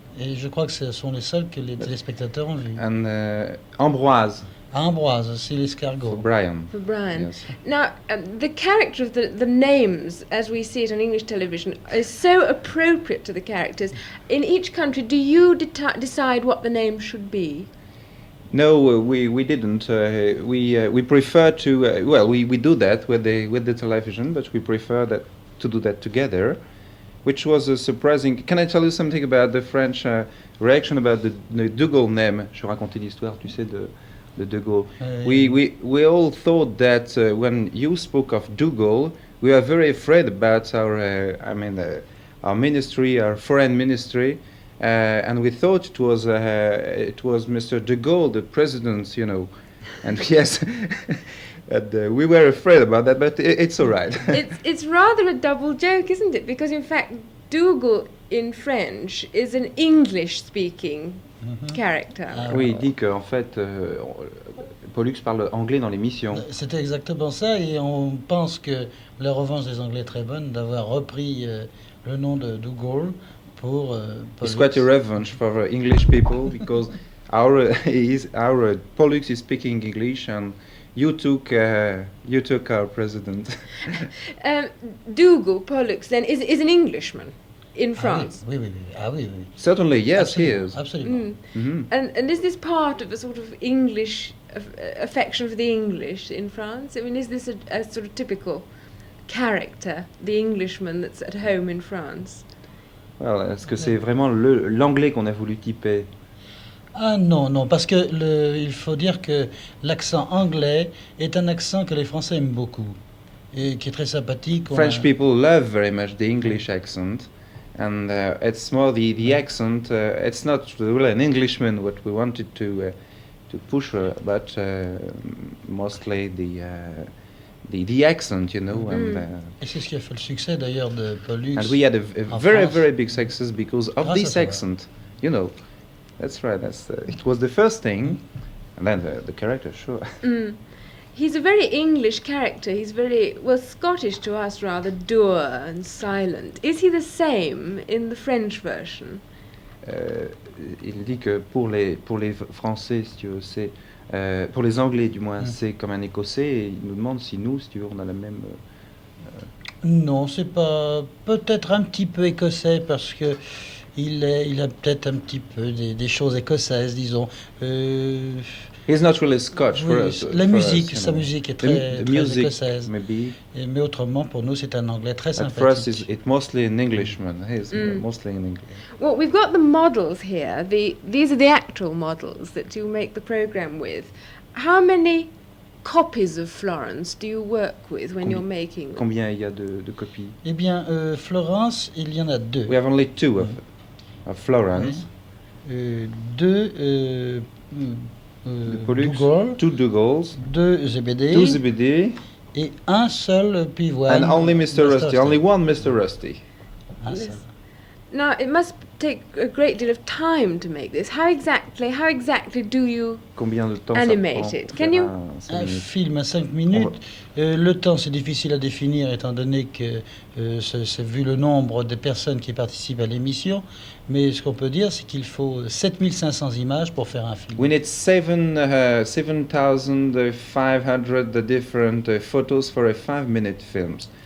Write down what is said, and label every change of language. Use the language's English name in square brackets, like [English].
[French] Et je crois que ce sont les seuls que les téléspectateurs ont vus. [English] And Ambroise. Ambroise, c'est l'escargot. For Brian. For Brian. Yes. Now, the character of the names, as we see it on English television, is so appropriate to the characters. In each country, do you decide what the name should be? No, we didn't. We prefer to. Well, we do that with the television, but we prefer to do that together. which was surprising. Can I tell you something about the French reaction about the De Gaulle name? [French] Je racontais l'histoire, tu sais, de De Gaulle. [English] We all thought that when you spoke of De Gaulle, we were very afraid about our ministry, our foreign ministry, and we thought it was Mr. De Gaulle, the president, you know, and yes. We were afraid about that, but it's all right. It's rather a double joke, isn't it? Because in fact, Dougal in French is an English-speaking character. [French] Oui, il dit qu'en fait, Pollux parle anglais dans l'émission. C'était exactement ça, et on pense que la revanche des Anglais est très bonne d'avoir repris le nom de Dougal pour Pollux. [English] It's quite a revenge for English people because our Pollux is speaking English and you took our president. Dougal, Pollux, then, is an Englishman in France. [French] Oui. [English] Certainly, yes, [French] absolument, [English] he is. [French] Absolument. [English] And is this part of a sort of English affection for the English in France? I mean, is this a sort of typical character, the Englishman that's at home in France? [French] Well, est-ce que c'est vraiment l'anglais qu'on a voulu typer? Ah non, parce que il faut dire que l'accent anglais est un accent que les Français aiment beaucoup et qui est très sympathique. [English] French people love very much the English accent, and it's more the accent. It's not really an Englishman what we wanted to push, but mostly the accent, you know. [French] Et c'est ce qui a fait le succès d'ailleurs de Pollux. [English] And we had a very big success because of this accent, you know. That's right. It was the first thing, and then the character, sure. He's a very English character. He's very, well, Scottish to us, rather dour and silent. Is he the same in the French version? [French] Il dit que pour les Français, si tu veux, c'est pour les Anglais du moins, c'est comme un Écossais. Et il nous demande si nous, si tu veux, on a la même. Non, c'est pas, peut-être un petit peu écossais parce que. Il a peut-être un petit peu des choses écossaises, disons. [English] He's not really Scotch for us. [French] La musique, [English] us, [French] sa musique est très écossaise. [English] Maybe. [French] Mais autrement, pour nous, c'est un anglais très sympathique. [English] For us, it's mostly an Englishman. He's mostly an Englishman. Well, we've got the models here. These are the actual models that you make the program with. How many copies of Florence do you work with when you're making them? [French] Combien il y a de copies? Eh bien, Florence, il y en a deux. [English] We have only two of Florence. [French] Deux Dougal, [English] two Dougals, [French] deux Zebedee, et un seul pivoine. [English] And only Mr. Rusty, only one Mr. Rusty. Now, it must take a great deal of time to make this. How exactly do you animate it? Can you? [French] Un film à 5 minutes. Le temps, c'est difficile à définir étant donné que c'est vu le nombre de personnes qui participent à l'émission. Mais ce qu'on peut dire, c'est qu'il faut 7500 images pour faire un film. [English] We need 7,500 different photos for a 5-minute film.